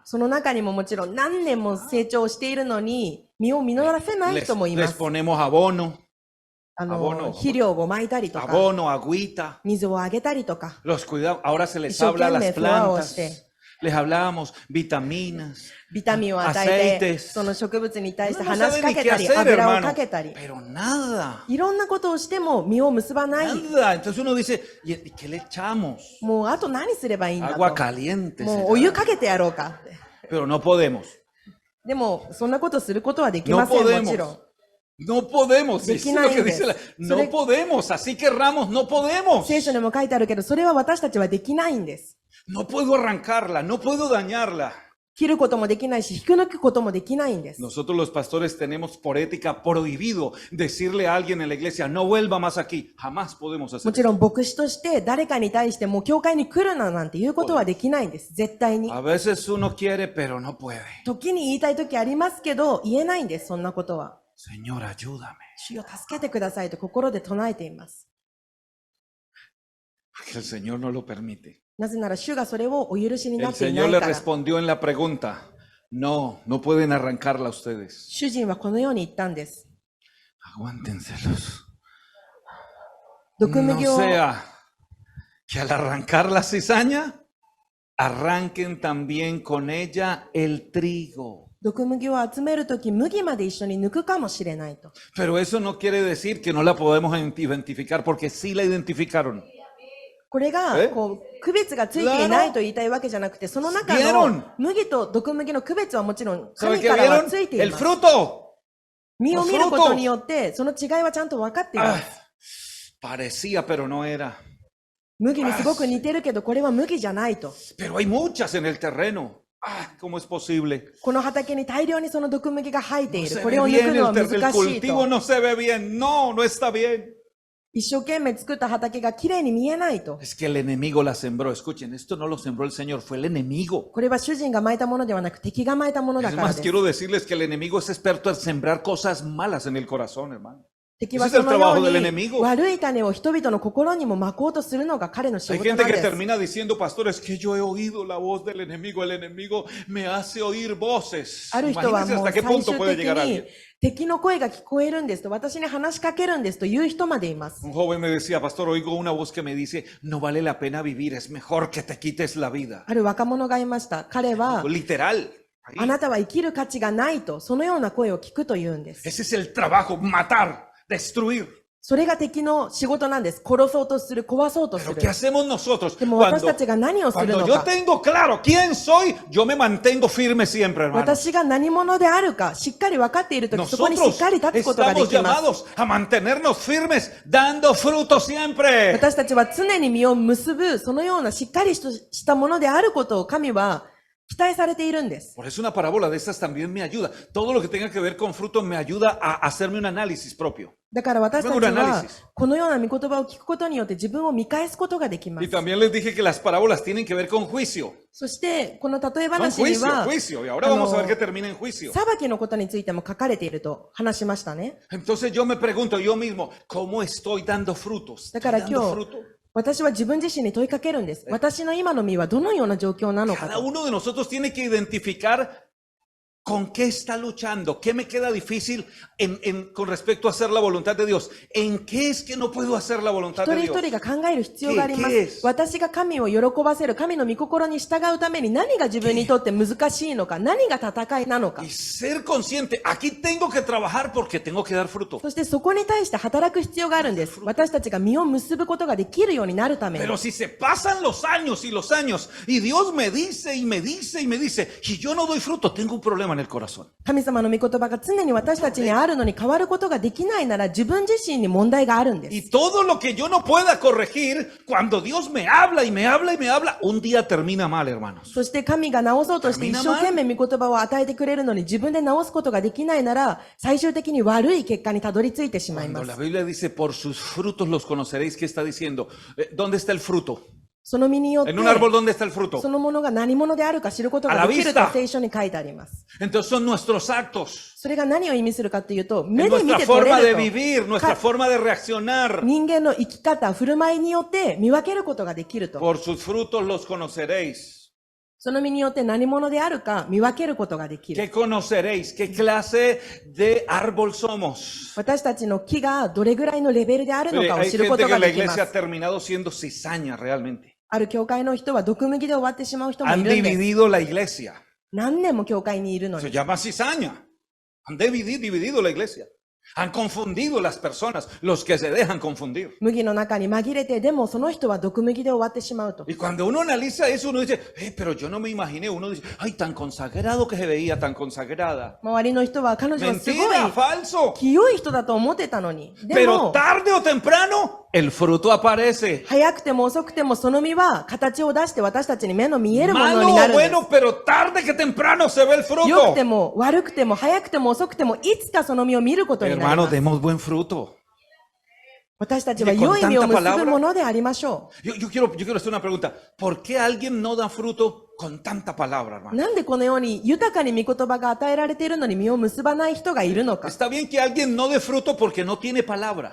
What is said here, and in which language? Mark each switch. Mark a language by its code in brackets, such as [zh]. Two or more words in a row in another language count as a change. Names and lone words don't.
[ja] その中にももちろん何年も成長しているのに、実を実らせない [es] Les, [ja] 人もいま [es] les [ja] す。 [es] ponemos abono, [ja] 肥料をまいたりとか、 [es] abono, agüita, [ja] 水をあげたりとか、 [es] los cuidamos. Ahora se les Y habla a las soquenme, flor, plantas, usted. les hablábamos vitaminas, [ja] ビタミンを与えて、 [es] aceites. [ja] その植物に対して [es] No [ja] 話し [es] saben [ja] か [es] ni [ja] け [es] qué [ja] たり、 [es] hacer, [ja] 油を [es] hermano. [ja] かけたり、 [es] Pero nada, [ja] いろんなことをしても実を結ばない。 [es] nada. Entonces uno dice, ¿y qué le echamos? [ja] もうあと何すればいいんだ [es] Agua [ja] と。 [es] caliente. [ja] もう [es] será. [ja] お湯かけてやろうかって。 [es] Pero no podemos. [ja] でも、そんなことすることはでき [es] No [ja] ません、も [es] podemos. [ja] ちろん。 [es] No podemos. De Dice aquí lo que nadie dice ves. no Sole- podemos. Así querramos, no podemos. [ja] 聖書にも書いてあるけど、それは私たちはできないんです。 [es] No puedo arrancarla, no puedo dañarla. [ja] 切ることもできないし、引き抜くこともできないんです。 [es] Nosotros los pastores tenemos por ética prohibido decirle a alguien en la iglesia, no vuelva más aquí. Jamás podemos [ja] も [es] hacer [ja] ちろん牧師として誰かに対してもう教会に来るななんて言うことはできないんです。絶対に [es] eso. A。veces uno quiere, pero no puede. [ja] 時に言いたい時ありますけど、言えないんです、そんなことは。 [es] Señor, ayúdame. [ja] 主よ助けてくださいと心で唱えています。 [es] Porque el Señor no lo permite. [ja] なぜなら主がそれをお許しにな [es] El [ja] っていな [es] Señor [ja] い [es] le [ja] から。 [es] respondió en la pregunta, no, no pueden arrancarla ustedes. [ja] 主人はこのように言ったんです。 [es] Aguántenselos. [ja] 毒麦 [es] No [ja] を [es] sea que al arrancar la cizaña, arranquen también con ella el trigo. [ja] 毒麦を集めるとき、麦まで一緒に抜くかもしれないと。 [es] Pero eso no quiere decir que no la podemos identificar, porque sí la identificaron. [ja] これがえこう区別がついていないと言いたいわけじゃなくて、その中 [es] ¿Vieron? [ja] の麦と毒麦の区別はもちろん [es] ¿Sabe [ja] 神 [es] qué [ja] からは [es] vieron? [ja] ついてい [es] El [ja] ます。 [es] fruto. [ja] 実を見ることによって、その違いはちゃんと分かっていま [es] Ah, [ja] す。 [es] parecía, pero no era. [ja] 麦にすごく似てるけど、これは麦じゃないと。 [es] Pero hay muchas en el terreno. Ah, ¿cómo es posible? [ja] この畑に大量にその毒麦が生えてい [es] No [ja] る。 [es] se [ja] こ [es] ve [ja] れを抜 [es] bien, [ja] くのは [es] el [ja] 難しい [es] cultivo [ja] と。 [es] no se ve bien. No, no está bien. [ja] 一生懸命作った畑がきれいに見えないと。 [es] Es que el enemigo la sembró. Escuchen, esto no lo sembró el Señor, fue el enemigo. [ja] これは主人が撒いたものではなく敵が撒いたものだ [es] Es [ja] から [es] más, [ja] です。 [es] quiero decirles que el enemigo es experto en sembrar cosas malas en el corazón, hermano. [ja] 敵は [es] Ese es [ja] そ [es] el [ja] のよ [es] trabajo [ja] う [es] del [ja] に [es] enemigo. [ja] 悪い種を人々の心にも撒こうとするのが彼の仕 [es] Hay [ja] 事な [es] gente [ja] ん [es] que [ja] です。 [es] termina diciendo, pastor, es que yo he oído la voz del enemigo. El enemigo me hace oír voces. [ja] ある人は [es] Imagínense [ja] もう [es] hasta qué [ja] 最 [es] punto [ja] 終 [es] puede [ja] 的 [es] llegar [ja] に [es] alguien. [ja] 敵の声が聞こえるんですと、私に話しかけるんですという人までいます。 [es] Un joven me decía, pastor, oigo una voz que me dice, no vale la pena vivir, es mejor que te quites la vida. [ja] ある若者がいました。彼は、 [es] Literal. [ja] あなたは生きる価値がないと、そのような声を聞くというんです。 [es] Ese es el trabajo, matar, destruir. [ja] それが敵の仕事なんです。殺そうとする、壊そうとす [es] Pero [ja] る [es] ¿qué。hacemos nosotros? [ja] でも私たちが何をする [es] Cuando [ja] の [es] yo [ja] か。 [es] tengo claro quién soy, yo me mantengo firme siempre, hermano. [ja] 私が何者であるか、しっかり分かっているとき、そこにしっ [es] Nosotros [ja] かり立つことがで [es] estamos [ja] きます。 [es] llamados a mantenernos firmes, dando fruto siempre. [ja] 私たちは常に実を結ぶ、そのようなしっかりしたものであることを神は期待されているんです。 [es] Por eso una parábola de estas también me ayuda. Todo lo que tenga que ver con fruto me ayuda a hacerme un análisis propio. [ja] だから私たち [es] Luego un [ja] は [es] análisis. [ja] このような御言葉を聞くことによって自分を見返すことができま [es] Y [ja] す。 [es] también les dije que las parábolas tienen que ver con juicio. [ja] そしてこの例え [es] Con [ja] 話に [es] juicio, [ja] は [es] juicio. Y ahora vamos a ver que termina en juicio. [ja] 裁きのことについても書かれていると話しましたね。 [es] Entonces yo me pregunto yo mismo, ¿cómo estoy dando frutos? Da ¿Estoy cara dando yo- fruto? [ja] 私は自分自身に問いかけるんです。私の今の身はどのような状況なのか [es] Cada [ja] と。 [es] uno de nosotros tiene que identificar con qué está luchando, qué me queda difícil con respecto a hacer la voluntad de Dios. ¿En qué es que no puedo hacer la voluntad [ja] 一 [es] de [ja] 人 [es] Dios? [ja] 一人が考える必要がありま [es] ¿Qué [ja] す [es] es?。 [ja] 私が神を喜ばせる、神の御心に従うために何が自分にとって難しいのか、何が戦いなのか [es] Y。ser consciente, aquí tengo que trabajar porque tengo que dar fruto. [ja] そしてそこに対して働く必要があるんです。私たちが実を結ぶことができるようになるために [es] Pero。si se pasan los años y Dios me dice y me dice y me dice y yo no doy fruto, tengo un problema en el corazón. [ja] 神様の御言葉が常に私たちにあるのに変わることができないなら自分自身に問題があるんです。 [es] Y todo lo que yo no pueda corregir, cuando Dios me habla y me habla y me habla, un día termina mal, hermanos. [ja] そして神が直そうとして一生懸命御言葉を与えてくれるのに自分で直すことができないなら最終的に悪い結果にたどり着いてしまい [es] Cuando [ja] ま [es] la [ja] す。 [es] Biblia dice, por sus frutos los conoceréis, ¿qué está diciendo? ¿Dónde está el fruto? [ja] その実によって [es] En un árbol, ¿dónde está el fruto? [ja] そのものが何者であるか知ることができると聖書に書いてあります。 [es] Entonces son nuestros actos, [ja] それが何を意味するかというと、 [es] en [ja] 目で見 [es] nuestra [ja] て取 [es] forma [ja] れ [es] de [ja] ると。 [es] vivir, nuestra forma de reaccionar. [ja] 人間の生き方、振る舞いによって見分けることができると。 [es] Por sus frutos los conoceréis. [ja] その実によって何者であるか見分けることができる。 [es] ¿Qué conoceréis? ¿Qué clase de árbol somos? [ja] 私たちの木がどれぐらいのレベルであるのかを [es] Hay [ja] 知るこ [es] gente [ja] と [es] que [ja] が [es] en la [ja] できま [es] iglesia ha [ja] す。 [es] terminado siendo cizaña realmente. [ja] ある教会の人は毒麦で終わってしまう人もい [es] Han [ja] るんです。 [es] dividido la iglesia. [ja] 何年も教会にいるの [es] Se [ja] に。 [es] llama cizaña. Han dividido la iglesia. Han confundido las personas, los que se dejan confundir. [ja] 麦の中に紛れて、でもその人は毒麦で終わってしまうと。 [es] Y cuando uno analiza eso, uno dice, pero yo no me imaginé. Uno dice, ay, tan consagrado que se veía, tan consagrada. [ja] 周りの人は彼女はすごい [es] Mentira, falso. [ja] 清い人だと思ってたのに。で [es] Pero [ja] も、 [es] tarde o temprano, el fruto aparece. [ja] 早くても遅くてもその実は形を出して私たちに目の見えるもの [es] Malo [ja] にな [es] o [ja] るんです [es] bueno, pero tarde que temprano se ve el [ja] 良く [es] fruto. [ja] ても悪くても早くても遅くてもいつかその実を見ることになり [es] Hermano, [ja] ます。 [es] demos buen fruto. [ja] 私たちは良い実を結ぶものでありましょ [es] Yo quiero hacer una pregunta. ¿Por qué alguien no da fruto con tanta palabra, [ja] う。 [es] hermano? [ja] なんでこのように豊かに御言葉が与えられているのに実を結ばない人がいるのか。 [es] Está bien que alguien no dé fruto porque no tiene palabra.